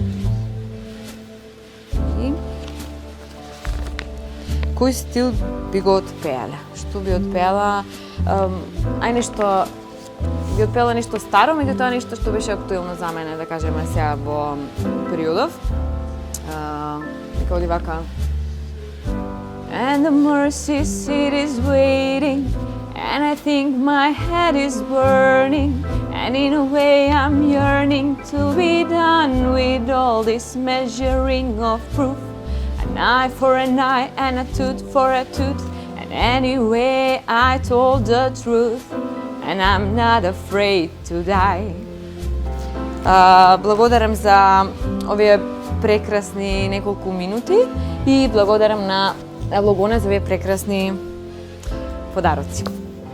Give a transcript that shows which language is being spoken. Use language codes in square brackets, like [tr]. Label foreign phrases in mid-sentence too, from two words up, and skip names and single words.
[mk] И кој стил би го отпеале? Што би отпеала? Нешто би отпеала нешто старо, меѓутоа нешто што беше актуелно за мене, да кажеме сега во периодов. Нека оди вака. [en] And the mercy seat is waiting, and I think my head is burning, and in a way I'm yearning to be done with all this measuring of proof. An eye for an eye and a tooth for a tooth, and anyway I told the truth, and I'm not afraid to die. [mk] Благодарам за овие прекрасни неколку минути и благодарам на Логоне за овие прекрасни подароци.